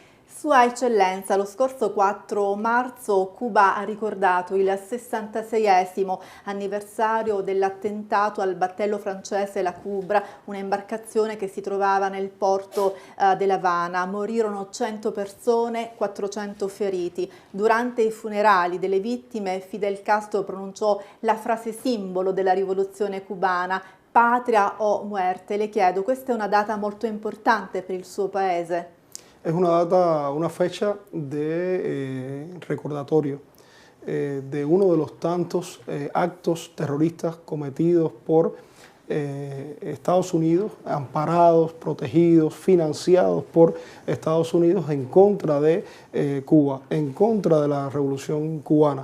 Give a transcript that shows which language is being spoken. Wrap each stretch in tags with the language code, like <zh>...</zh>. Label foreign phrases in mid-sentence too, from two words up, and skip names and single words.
<it>Sua Eccellenza, lo scorso 4 marzo Cuba ha ricordato il 66esimo anniversario dell'attentato al battello francese La Cubra, un'imbarcazione che si trovava nel porto dell'Havana. Morirono 100 persone, 400 feriti. Durante i funerali delle vittime, Fidel Castro pronunciò la frase simbolo della rivoluzione cubana:</it> <es>patria o muerte.</es> <it>Le chiedo, questa è una data molto importante per il suo paese?</it> <es>Es una data, una fecha de recordatorio de uno de los tantos actos terroristas cometidos por Estados Unidos, amparados, protegidos, financiados por Estados Unidos en contra de Cuba, en contra de la revolución cubana.</es>